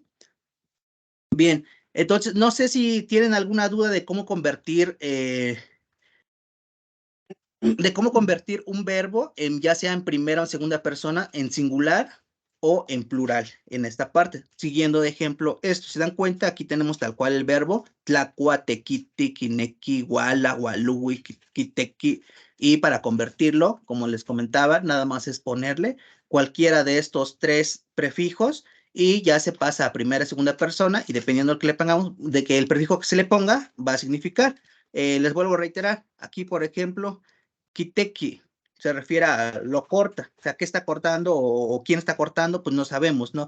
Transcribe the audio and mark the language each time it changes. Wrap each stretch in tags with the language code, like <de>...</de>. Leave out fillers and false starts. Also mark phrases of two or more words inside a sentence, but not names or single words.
<es>Bien, entonces, no sé si tienen alguna duda de cómo convertir un verbo ya sea en primera o en segunda persona, en singular o en plural en esta parte. Siguiendo de ejemplo esto, ¿se dan cuenta? Aquí tenemos tal cual el verbo,</es> <nah>tlacuatequiti, quinequi, guala, gualui, quitequi,</nah> <es>y para convertirlo, como les comentaba, nada más es ponerle cualquiera de estos tres prefijos y ya se pasa a primera y segunda persona y dependiendo de que le pongamos, de que el prefijo que se le ponga va a significar. Les vuelvo a reiterar, aquí por ejemplo, Kiteki se refiere a lo corta, o sea, qué está cortando o quién está cortando, pues no sabemos, ¿no?</es>